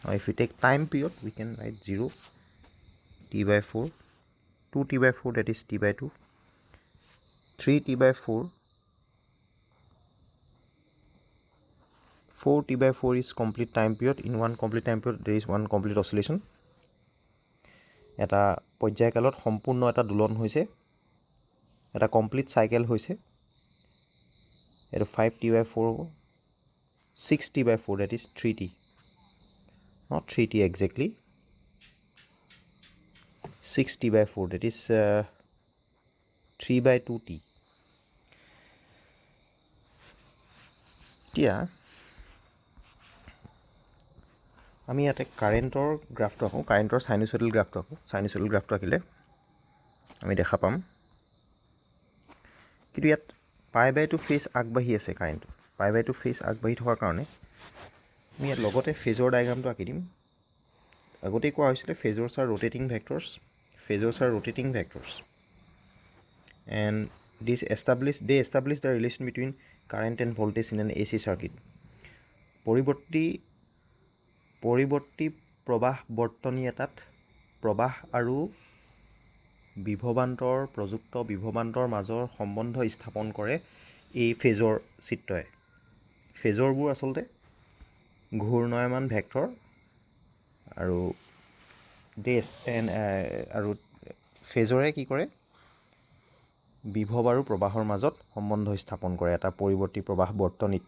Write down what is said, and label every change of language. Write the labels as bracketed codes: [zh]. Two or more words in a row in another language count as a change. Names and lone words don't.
[en] Now if we take time period, we can write 0 t by 4, 2 t by 4, that is t by 2, 3 t by 4, 4 t by 4 is complete time period. In one complete time period there is one complete oscillation. [as] এটা পৰ্যায়কালত সম্পূৰ্ণ এটা দোলন হৈছে, এটা কমপ্লিট সাইকেল হৈছে। [en] এটা 5 t by 4 হ'ব, 6 t by 4, that is 3 t, not 3 t exactly, 6 t by 4, that is 3 by 2 t. [as] এতিয়া আমি ইয়াতে কাৰেণ্টৰ গ্ৰাফটো আঁকো, কাৰেণ্টৰ সাইনোসইডাল গ্ৰাফটো আঁকো। সাইনোসইডাল গ্ৰাফটো আঁকিলে আমি দেখা পাম, কিন্তু ইয়াত [en] pi by two [as] ফেজ আগবাঢ়ি আছে কাৰেণ্টটো। [en] pi by two [as] ফেজ আগবাঢ়ি থকাৰ কাৰণে আমি ইয়াত লগতে ফেজৰ ডায়েগ্ৰামটো আঁকি দিম। আগতেই কোৱা হৈছিলে [en] phasors are rotating vectors, phasors are rotating vectors, and they establish the relation between current and voltage in an AC circuit. [as] পৰিৱৰ্তী প্ৰবাহ বৰ্তনী এটাত প্ৰবাহ আৰু বিভৱান্তৰ প্ৰযুক্ত বিভৱান্তৰ মাজৰ সম্বন্ধ স্থাপন কৰে এই ফেজৰ চিত্ৰই। ফেজৰবোৰ আচলতে ঘূৰ্ণয়মান ভেক্টৰ আৰু আৰু ফেজৰে কি কৰে, বিভৱ আৰু প্ৰবাহৰ মাজত সম্বন্ধ স্থাপন কৰে এটা পৰিৱৰ্তী প্ৰবাহ বৰ্তনীত।